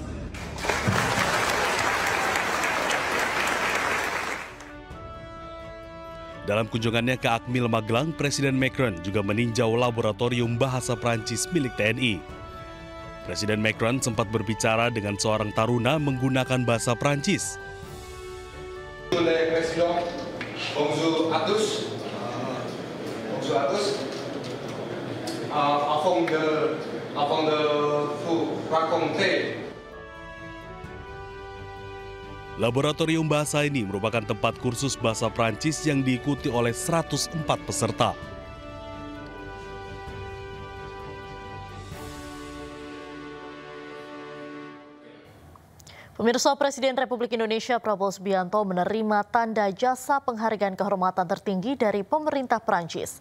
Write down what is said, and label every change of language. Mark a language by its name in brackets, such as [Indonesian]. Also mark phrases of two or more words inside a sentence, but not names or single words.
[Indonesian] Dalam kunjungannya ke Akmil Magelang, Presiden Macron juga meninjau laboratorium bahasa Prancis milik TNI. Presiden Macron sempat berbicara dengan seorang taruna menggunakan bahasa Prancis. [French] Bonjour à tous. Bonjour à tous. Avant de vous raconter. [Indonesian] Laboratorium bahasa ini merupakan tempat kursus bahasa Prancis yang diikuti oleh 104 peserta. Pemirsa, Presiden Republik Indonesia Prabowo Subianto menerima tanda jasa penghargaan kehormatan tertinggi dari pemerintah Prancis.